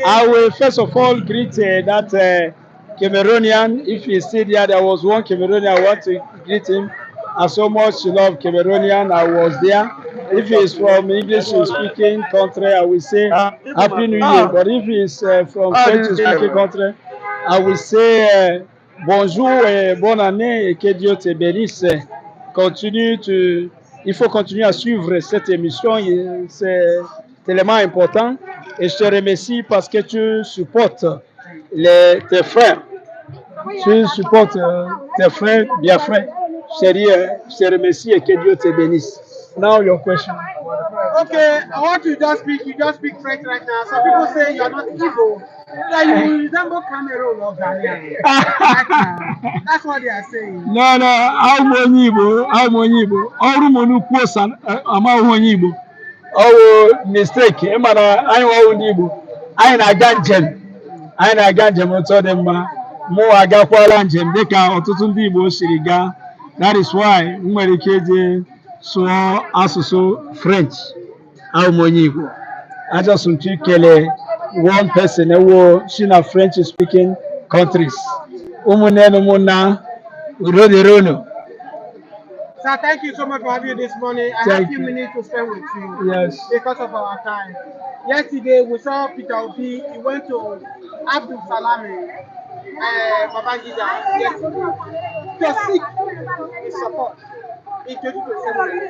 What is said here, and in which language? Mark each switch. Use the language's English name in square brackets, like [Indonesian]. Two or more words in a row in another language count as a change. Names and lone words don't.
[English] I will first of all greet that Cameroonian. If he's still there was one Cameroonian. I want to greet him. I so much love Cameroonian. I was there. If he's from English speaking country, I will say Happy New Year. But if he's from French speaking country, I will say [French] bonjour et bonne année et que Dieu te bénisse. Il faut continuer à suivre cette émission, c'est tellement important. Et je te remercie parce que tu supportes tes frères. Tu supportes tes frères, bien frères. Je te remercie et que Dieu te bénisse. [English] Now your question. Okay, I want you just speak French right now. Some people say you are not Igbo, that you resemble Cameroon or Ghanaian. Right now. That's what they are saying. No, I'm [Igbo] onye Igbo. Ọrụ m nnukwu ose amaghị onye Igbo. Ọ mistake. Ịma na anyị nwawo ndị Igbo. Anyị na-aga njem otu ọ dị mma. Mụ agakwala njem dịka ọtụtụ ndị Igbo siri gaa. [English] That is why [Igbo] m nwere ike iji sụọ asụsụ French. Ahụ m onye Igbo. [English] I just want to kele one person she na French speaking countries. [Igbo] Ụmụnne na ụmụnna udo dịrị unu. [English] Sir, thank you so much for having you this morning. I have a few minutes to spend with you. Yes. Because of our time. Yesterday we saw Peter Obi. He went to Abdul Salami, Babangida, yesterday to seek his support in 2027.